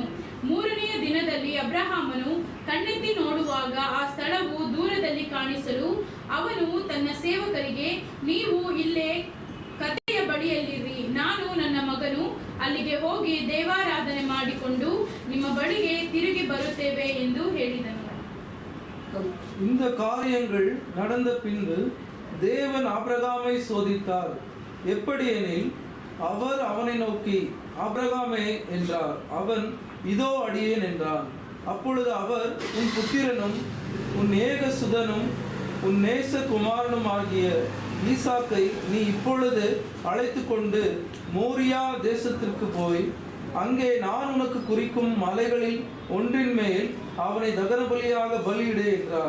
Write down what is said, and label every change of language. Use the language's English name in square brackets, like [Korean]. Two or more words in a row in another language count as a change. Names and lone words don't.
[Kannada] 3ನೆಯ ದಿನದಲ್ಲಿ ಅಬ್ರಹಾಮನು ಕಣ್ಣೆತ್ತಿ ನೋಡುವಾಗ ಆ ಸ್ಥಳವು ದೂರದಲ್ಲಿ ಕಾಣಿಸಲು ಅವನು ತನ್ನ ಸೇವಕರಿಗೆ, ನೀವು ಇಲ್ಲೇ ಕತ್ತೆಯ ಬಳಿಯಲ್ಲಿರಿ, ನಾನು ನನ್ನ ಮಗನು ಅಲ್ಲಿಗೆ ಹೋಗಿ ದೇವಾರಾಧನೆ ಮಾಡಿಕೊಂಡು ನಿಮ್ಮ ಬಳಿಗೆ ತಿರುಗಿ ಬರುತ್ತೇವೆ ಎಂದು ಹೇಳಿದನು. [Tamil] இந்த காரியங்கள் நடந்த பின்பு தேவன் ஆபிரகாமை சோதித்தார். எப்படியெனில் அவர் அவனை நோக்கி, ஆபிரகாமே என்றார். அவன், இதோ அடியேன் என்றான். அப்பொழுது அவர், உன் புத்திரனும் உன் ஏகசுதனும் உன் நேச குமாரனும் ஆகிய ஈசாக்கை நீ இப்பொழுது அழைத்து கொண்டு மோரியா தேசத்திற்கு போய் அங்கே நான் உனக்கு குறிக்கும் மலைகளில் ஒன்றின் மேல் அவனை தகன பலியாக பலியிடு என்றார்.